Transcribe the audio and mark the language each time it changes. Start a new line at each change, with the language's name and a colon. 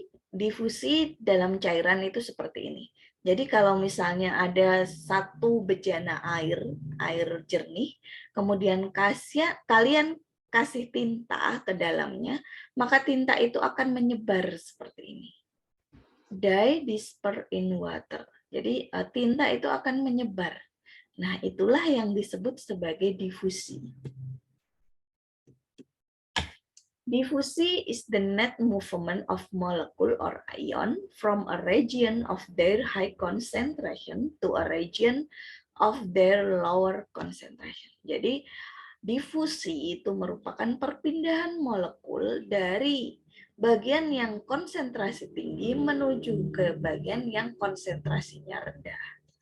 Indonesian: Difusi dalam cairan itu seperti ini. Jadi kalau misalnya ada satu bejana air jernih, kemudian kalian kasih tinta ke dalamnya, maka tinta itu akan menyebar seperti ini.
English: Dye disperse in water.
Indonesian: Jadi tinta itu akan menyebar. Nah, itulah yang disebut sebagai difusi.
English: Diffusi is the net movement of molecule or ion from a region of their high concentration to a region of their lower concentration.
Indonesian: Jadi, difusi itu merupakan perpindahan molekul dari bagian yang konsentrasi tinggi menuju ke bagian yang konsentrasinya rendah.